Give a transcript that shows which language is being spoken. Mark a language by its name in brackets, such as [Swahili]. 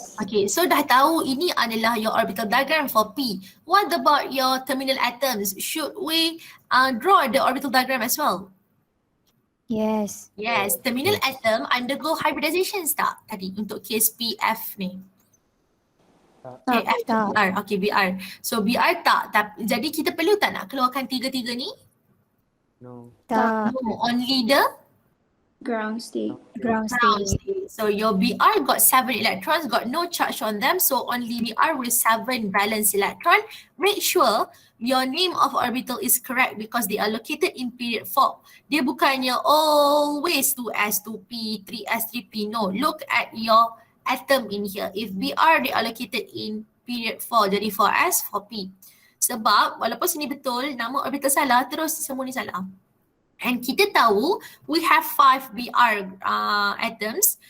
[English] Okay, so [Malay] dah tahu ini adalah [English] your orbital diagram for P. What about your terminal atoms? Should we draw the orbital diagram as well? Yes. Yes, terminal atom undergo hybridizations [Malay] tak tadi untuk case PF ni? [English] Okay, F [Malay] Tak. BR. Okay, BR. So BR tak. Jadi kita perlu tak nak keluarkan tiga-tiga ni? [English] No. [Malay] Tak. [English] No, only the Ground state. Ground ground state. state. So your BR got 7 electrons, got no charge on them. So only BR with 7 valence electron. Make sure your name of orbital is correct because they are located in period 4. [Malay] Dia bukannya always 2s, 2p, 3s, 3p. [English] No, look at your atom in here. If BR they are located in period 4, jadi 4s, 4p. [Malay] Sebab walaupun sini betul, nama orbital salah, terus semua ni salah. [English] And [Malay] kita tahu [English] we have 5 BR atoms.